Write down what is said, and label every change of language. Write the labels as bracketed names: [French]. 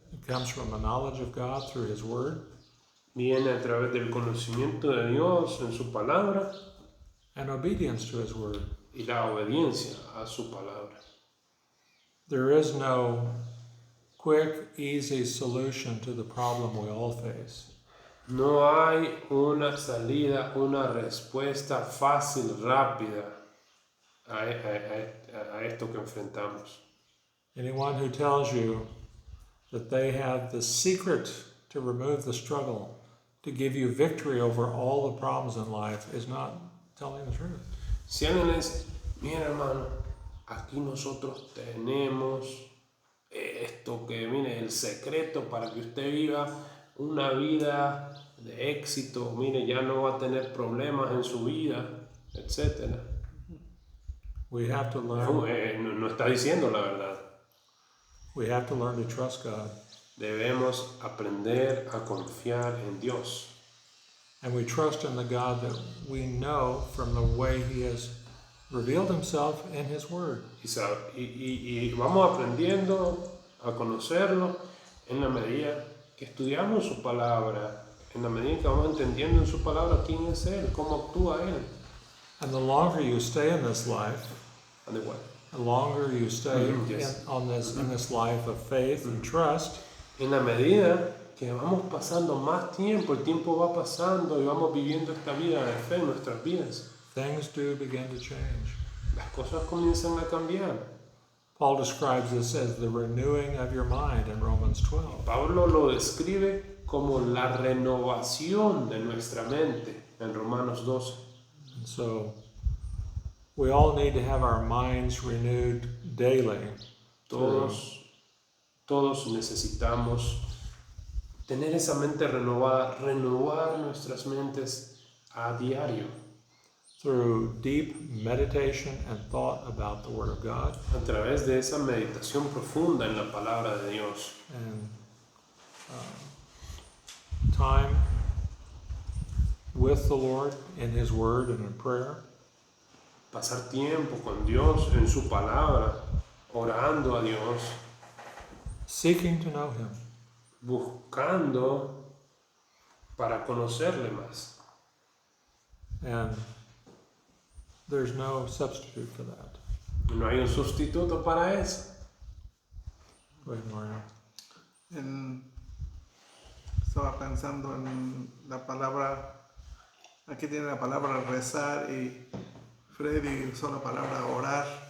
[English] It comes from the knowledge of God through His Word [Spanish] Viene a través del conocimiento de Dios en su palabra [English] and obedience to His Word. [Spanish] y la obediencia a su palabra. [English] There is no quick, easy solution to the problem we all face. [Spanish] No hay una salida, una respuesta fácil, rápida a esto que enfrentamos. [English] Anyone who tells you that they have the secret to remove the struggle, to give you victory over all the problems in life, is not telling the truth. [Spanish] Si alguien le dice, mira hermano, aquí nosotros tenemos esto que, mire, el secreto para que usted viva una vida de éxito, mire, ya no va a tener problemas en su vida, etc. [English] We have to learn. [Spanish] No está diciendo la verdad. [English] We have to learn to trust God, [Spanish] Debemos aprender a confiar en Dios. [English] and we trust in the God that we know from the way He has revealed Himself in His Word. [Spanish] Y vamos aprendiendo a conocerlo en la medida que estudiamos su palabra, en la medida que vamos entendiendo en su palabra quién es Él, cómo actúa Él. [English] And the longer you stay in this life, [Spanish] And igual. [English] the longer you stay Yes. in this life of faith and trust, [Spanish] En la medida que vamos pasando más tiempo, el tiempo va pasando y vamos viviendo esta vida de fe en nuestras vidas, [English] things do begin to change. [Spanish] las cosas comienzan a cambiar. [English] Paul describes this as the renewing of your mind in Romans 12. [Spanish] Pablo lo describe como la renovación de nuestra mente en Romanos 12. [English] And so we all need to have our minds renewed daily. [Spanish] Todos necesitamos tener esa mente renovada, renovar nuestras mentes a diario [English] Through deep meditation and thought about the Word of God, [Spanish] a través de esa meditación profunda en la palabra de Dios [English] and time with the Lord in His Word and in prayer, [Spanish] pasar tiempo con Dios en su palabra, orando a Dios, [English] seeking to know Him. [Spanish] buscando para conocerle más. [English] And there's no substitute for that. [Spanish] No hay un sustituto para eso. [English] Go ahead, Mario. [Spanish] Estaba pensando en la palabra, aquí tiene la palabra rezar y Freddy usó la palabra orar.